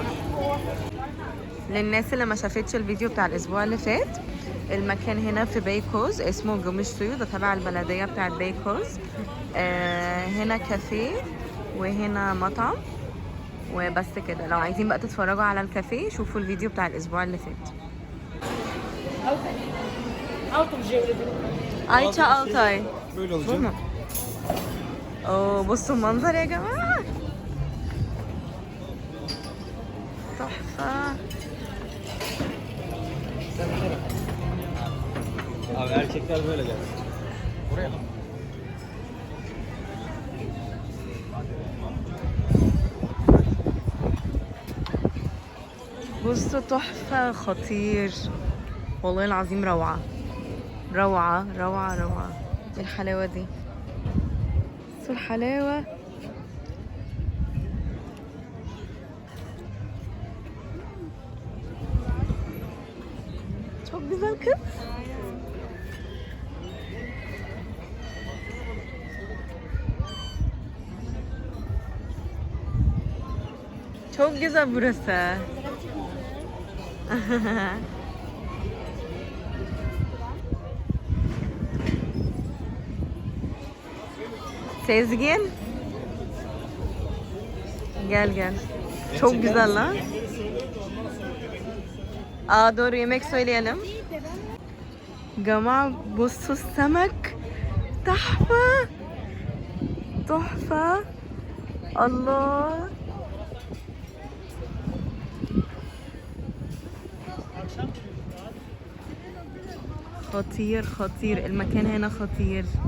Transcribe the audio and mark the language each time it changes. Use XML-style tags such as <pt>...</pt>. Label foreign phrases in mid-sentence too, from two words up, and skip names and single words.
<ar>للناس اللي ما شافتش الفيديو بتاع الاسبوع اللي فات المكان هنا في بيكوز اسمه جمش سيو ده تبع البلدية بتاعت بيكوز. هنا كافيه وهنا مطعم وبس كده. لو عايزين بقى تتفرجوا على الكافيه شوفوا الفيديو بتاع الاسبوع اللي فات.</ar> <tr>Ayça Altay. Böyle Bu olacak. mu? Oo,</tr> <ar>بصوا المنظر يا جماعة تحفة.</ar> <tr>Abi erkekler böyle gelsin. Buraya mı?</tr> <ar>بصوا تحفة خطير والله العظيم روعة روعة روعة روعة. ايه الحلاوة دي؟ بصوا الحلاوة.</ar> <tr>çok güzel kız. Çok güzel burası. Sezgin. Gel gel. Çok güzel lan. Aa doğru, yemek söyleyelim.</tr> <ar>Gama بصوا السمك تحفة تحفة الله. خطير خطير المكان هنا خطير.</ar>